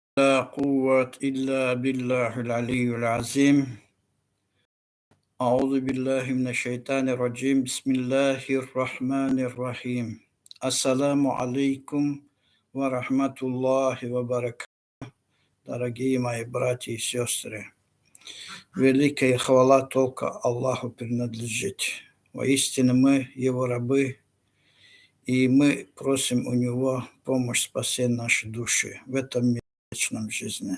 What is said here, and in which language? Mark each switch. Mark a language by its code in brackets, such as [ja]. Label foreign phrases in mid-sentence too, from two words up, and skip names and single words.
[ar] لا قوة إلا بالله العلي العظيم. أعوذ بالله من الشيطان الرجيم. بسم الله الرحمن الرحيم. السلام عليكم ورحمة الله وبركاته. [ru] Дорогие мои братья и сестры, великая хвала только Аллаху принадлежит. Воистину мы Его рабы, и мы просим у Него помощь спасения нашей души в этом мире, в вечном жизни.